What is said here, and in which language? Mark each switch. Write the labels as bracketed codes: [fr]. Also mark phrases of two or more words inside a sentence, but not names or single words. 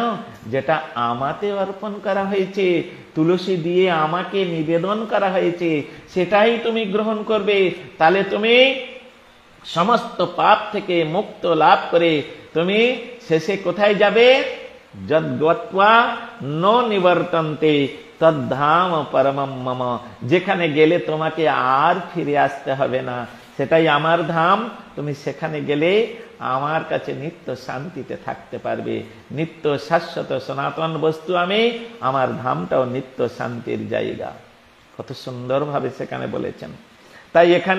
[bn] যেটা আমাতে অর্পণ করা হয়েছে, তুলসী দিয়ে আমাকে নিবেদন করা হয়েছে, সেটাই তুমি গ্রহণ করবে। তাহলে তুমি সমস্ত পাপ থেকে মুক্ত লাভ করে তুমি শেষে কোথায় যাবে? [sa] যদ্গত্বা ন নিবর্তন্তে তদ্ধাম পরমম মম। [bn] যেখানে গেলে তোমাকে আর ফিরে আসতে হবে না, সেটাই আমার ধাম। তুমি সেখানে গেলে আমার কাছে নিত্য শান্তিতে থাকতে পারবে। নিত্য শাশ্বত সনাতন বস্তু আমি, আমার ধামটাও নিত্য শান্তির জায়গা। কত সুন্দরভাবে সেখানে বলেছেন।